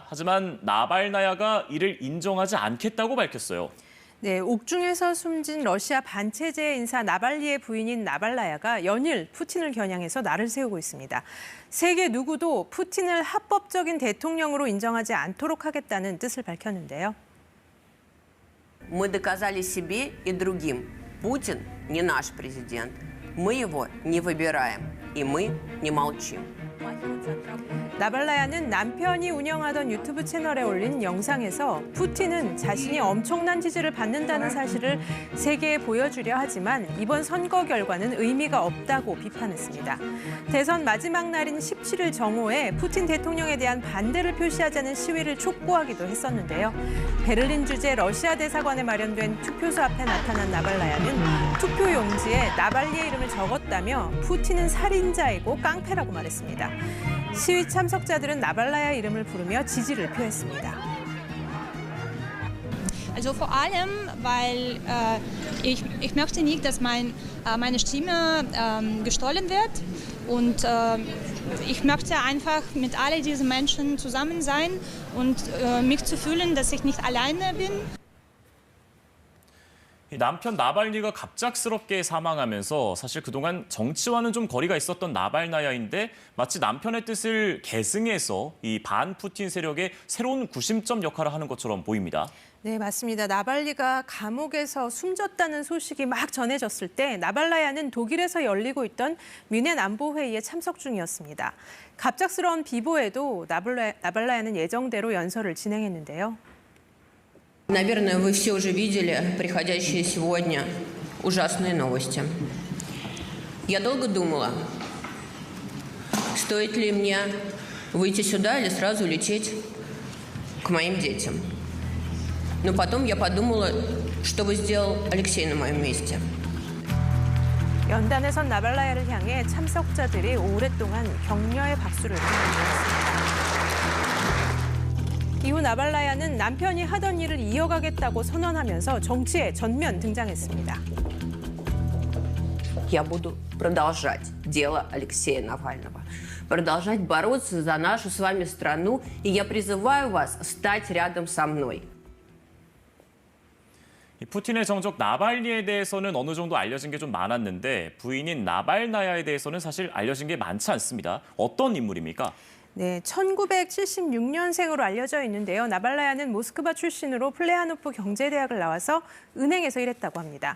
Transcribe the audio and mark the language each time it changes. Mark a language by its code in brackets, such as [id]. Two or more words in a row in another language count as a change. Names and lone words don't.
[ko] 하지만 나발나야가 이를 인정하지 않겠다고 밝혔어요. 네, 옥중에서 숨진 러시아 반체제 인사 나발리의 부인인 나발나야가 연일 푸틴을 겨냥해서 날을 세우고 있습니다. 세계 누구도 푸틴을 합법적인 대통령으로 인정하지 않도록 하겠다는 뜻을 밝혔는데요. [ru] Мы доказали себе и другим. Путин не наш президент. Мы его не выбираем, и мы не молчим. [ko] 나발나야는 남편이 운영하던 유튜브 채널에 올린 영상에서 푸틴은 자신이 엄청난 지지를 받는다는 사실을 세계에 보여주려 하지만 이번 선거 결과는 의미가 없다고 비판했습니다. 대선 마지막 날인 17일 정오에 푸틴 대통령에 대한 반대를 표시하자는 시위를 촉구하기도 했었는데요. 베를린 주재 러시아 대사관에 마련된 투표소 앞에 나타난 나발나야는 투표 용지에 나발리의 이름을 적었다며 푸틴은 살인자이고 깡패라고 말했습니다. 시위 참석자들은 나발라야 이름을 부르며 지지를 표했습니다. [de] Also vor allem, weil ich möchte nicht, dass meine Stimme gestohlen wird und ich möchte einfach mit all diesen Menschen zusammen sein und mich zu fühlen, dass ich nicht alleine bin. [ko] 남편 나발니가 갑작스럽게 사망하면서 사실 그동안 정치와는 좀 거리가 있었던 나발나야인데 마치 남편의 뜻을 계승해서 이 반푸틴 세력의 새로운 구심점 역할을 하는 것처럼 보입니다. 네, 맞습니다. 나발리가 감옥에서 숨졌다는 소식이 막 전해졌을 때 나발나야는 독일에서 열리고 있던 뮌헨 안보회의에 참석 중이었습니다. 갑작스러운 비보에도 나발나야는 예정대로 연설을 진행했는데요. [ru] Наверное, вы все уже видели приходящие сегодня ужасные новости. Я долго думала, стоит ли мне выйти сюда или сразу лететь к моим детям. Но потом я подумала, что бы сделал Алексей на моем месте. [ko] 연단에선 나발나야를 향해 참석자들이 오랫동안 격려의 박수를 보내주었습니다. 이후 나발나야는 남편이 하던 일을 이어가겠다고 선언하면서 정치에 전면 등장했습니다. [ru] Я буду продолжать дело Алексея Навального, продолжать бороться за нашу с вами страну, и я призываю вас стать рядом со мной. [ko] 푸틴의 정적 나발니에 대해서는 어느 정도 알려진 게 좀 많았는데 부인인 나발나야에 대해서는 사실 알려진 게 많지 않습니다. 어떤 인물입니까? 네, 1976년생으로 알려져 있는데요. 나발나야는 모스크바 출신으로 플레하노프 경제대학을 나와서 은행에서 일했다고 합니다.